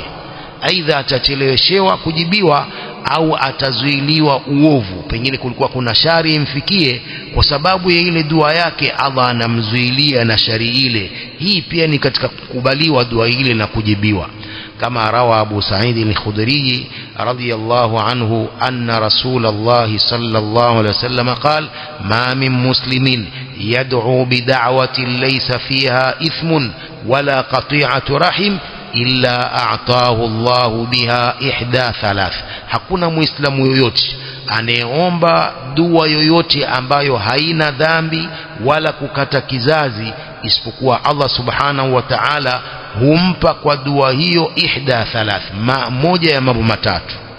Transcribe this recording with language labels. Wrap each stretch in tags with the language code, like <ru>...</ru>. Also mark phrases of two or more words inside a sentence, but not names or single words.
<sw>Aidha atacheleweshewa kujibiwa au atazuiliwa uovu, pengine kulikuwa kuna shari imfikie, kwa sababu ya ile dua yake Allah anamzuilia na shari ile. Hii pia ni katika kukubaliwa dua ile na kujibiwa.</sw> <ar>Kama روى أبو سعيد الخدري رضي الله عنه أن رسول الله صلى الله عليه وسلم قال ما من مسلم يدعو بدعوة ليس فيها إثم ولا قطيعة رحم إلا أعطاه الله بها إحدى ثلاث,</ar> <sw>hakuna muislamu yoyote anayeomba dua yoyote ambayo haina dhambi wala kukata kizazi, isipokuwa Allah</sw> <ar>سبحانه وتعالى</ar> <sw>humpa kwa dua hiyo</sw> <ar>إحدى ثلاث,</ar> <sw>moja ya mambo matatu.</sw>